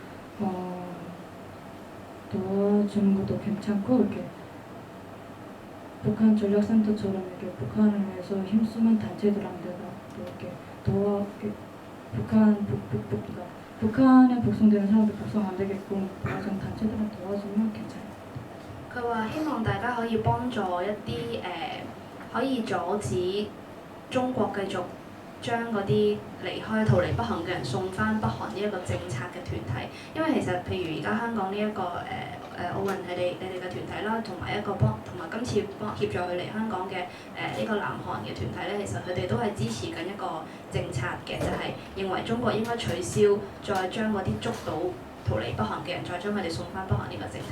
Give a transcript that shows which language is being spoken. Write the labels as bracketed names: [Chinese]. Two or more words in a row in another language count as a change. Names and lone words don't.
[Korean] 도와주는 것도 괜찮고 이렇게 북한 전략센터처럼 이렇게 북한을 위해서 힘쓰는 단체들한테가 또 이렇게 북한에 북송되는 사람들 북송 안 되게끔 도와주는 단체들한테 도와주면 괜찮아요. [Cantonese] 佢話希望大家可以幫助一啲可以阻止中國繼續將嗰啲逃離北韓嘅人送翻北韓呢一個政策嘅團體，因為其實譬如而家香港呢一個奧運係你哋嘅團體啦，同埋今次協助佢嚟香港嘅呢個南韓嘅團體咧，其實佢哋都係支持緊一個政策嘅，就係認為中國應該取消再將嗰啲捉到逃離北韓嘅人，再將佢哋送翻北韓呢個政策。